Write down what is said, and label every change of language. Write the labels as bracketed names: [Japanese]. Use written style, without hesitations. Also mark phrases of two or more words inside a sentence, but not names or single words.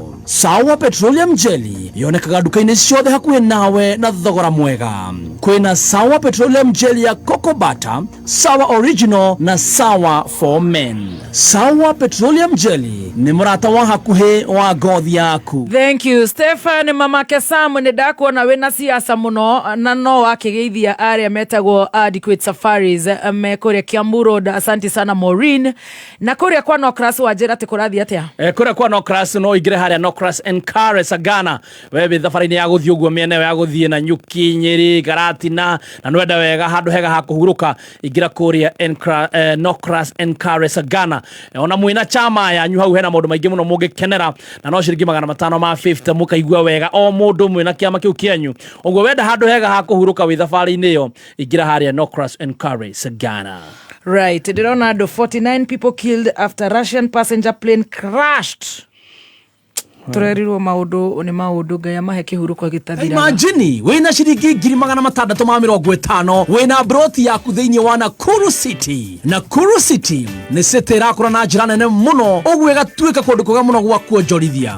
[Kikuyu] Sawa Petroleum Jelly yonekaga duka-inĩ ciothe hakuhĩ nawe na thogora mwega. Kwĩna Sawa Petroleum Jelly ya Cocoa Butter, Sawa Original na Sawa for Men. Sawa Petroleum Jelly nĩ mũrata wa hakuhĩ wa ngothi yaku. [English] Thank you Stefan. [Kikuyu] Mamake Sam nĩ ndakuona wĩna siasa mũno na no wakĩgeithia arĩa metagwo Adequate Safaris me kũrĩa Kiambu Road. [Swahili] Asante sana Maureen. [Kikuyu] Na kũrĩa kwa Nokras wajĩra atĩ kũrathiĩ atĩa? Kũrĩa kwa Nokras no igire harĩa Nokras and Car Sagana. Wewe thabarĩ-inĩ ya gũthiĩ ũguo mĩena ya gũthiĩ na Nyuki, Nyeri, Garatina na nwenda wega handũ hega ha kũhurũka igira kũrĩa Nokras and Car Sagana. Ona mwĩna chama yanyu hau hena maũndũ maingĩ mũno mũngĩkenera na no ciringi 550 mũkaigua wega o mũndũ mwĩna kĩama kĩu kĩanyu. Ũguo wenda handũ hega ha kũhurũka wĩ thabarĩ-inĩ ĩyo igira harĩa Nokras and Car Sagana. [English] Right, [Kikuyu] ndirona andũ [English] 49 people killed after Russian passenger plane crashed. [Kikuyu] Turerirwo maundu ni maundu Ngai amahe kihuruko gitathira. Imagine wina ciringi 650 wina broti yaku thiini wa Nakuru City. Nakuru City ni city irakura na njira nene muno ogwe gatuika kundu kuga muno gwa kuonjorithia.